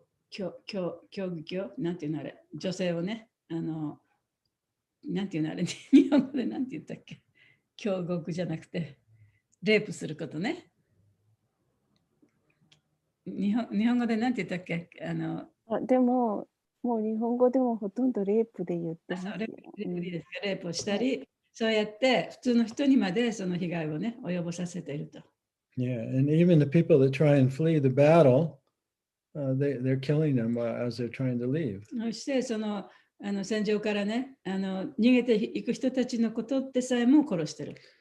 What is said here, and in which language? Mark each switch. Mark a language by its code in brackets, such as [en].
[ja] 競技教なんていうのあれ、女性をね、なんていうのあれ、日本語でなんて言ったっけ、強国じゃなくて、レイプすることね。日本語でなんて言ったっけ、でも、もう日本語でもほとんどレイプで言ってますよ。レイプをしたり、そうやって普通の人にまでその被害をね、及ぼさせていると。 [en] Yeah, and even the people that try and flee the battle, they're killing them as they're trying to leave. [ja] そしてその戦場からね、逃げていく人たちのことでさえも殺してる。